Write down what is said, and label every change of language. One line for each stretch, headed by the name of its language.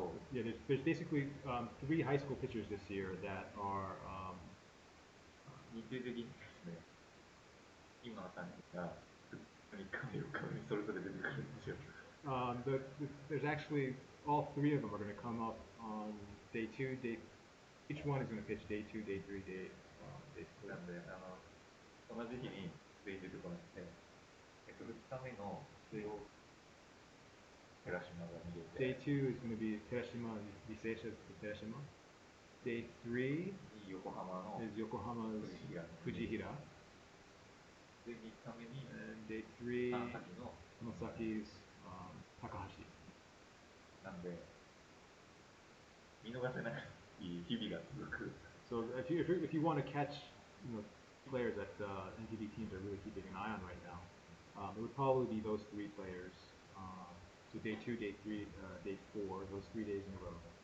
English: Yeah, there's basically 3 high school pitchers this year that are there's actually all 3 of them are going to come up on day 2, each one is going to pitch day 2, day 3, day 4.
Japanese: なんで同じ日に全員出てこなくて、2日目の水曜寺島が見れて、
English: Day 2 is going to be Terashima, Riseisha Terashima. Day 3
Japanese: 横浜の
English: is Yokohama's Fujihira.
Japanese: で3日目に
English: And day 3 Hanasaki's Takahashi.
Japanese: なんで見逃せない日々が続く。
English: So if you want to catch, players that NTD teams are really keeping an eye on right now, it would probably be those 3 players. So day 2, day 3, day 4, those 3 days in a row.